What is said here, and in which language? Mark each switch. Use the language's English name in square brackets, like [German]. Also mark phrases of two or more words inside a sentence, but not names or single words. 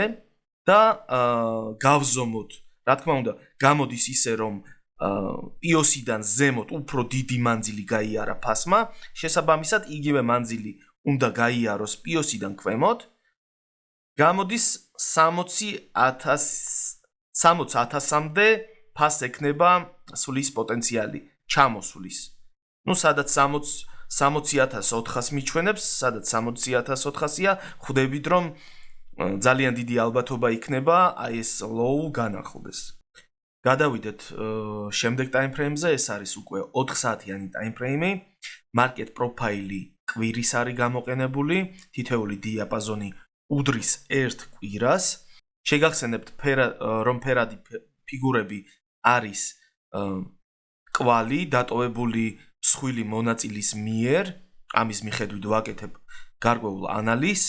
[Georgian] და გავზომოთ, რა თქმა უნდა, გამოდის ისე, რომ პიოსიდან ზემოთ უფრო დიდი მანძილი გაიარა ფასმა, შესაბამისად იგივე მანძილი უნდა გაიაროს პიოსიდან ქვემოთ, გამოდის 60,000-მდე ფასს ექნება სulis პოტენციალი ჩამოსulis. სადაც 60,400 მიჩვენებს, სადაც 60,400-ია, ხვდებით რომ ძალიან დიდი ალბათობა იქნება აი ეს low განახლდეს. გადავიდეთ შემდეგ [English] time frame- [Georgian] ზე, ეს არის უკვე 4 საათიანი [English] time frame- [Georgian] ი. [English] market profile- [Georgian] ი კვირის არის გამოყენებული, თითოეული დიაპაზონი უდრის ერთ კვირას. შეგახსენებთ, რომ ფერადი ფიგურები არის კვალი დატოვებული მსხვილი მონაწილის მიერ, ამის მიხედვით ვაკეთებ გარკვეულ ანალიზს.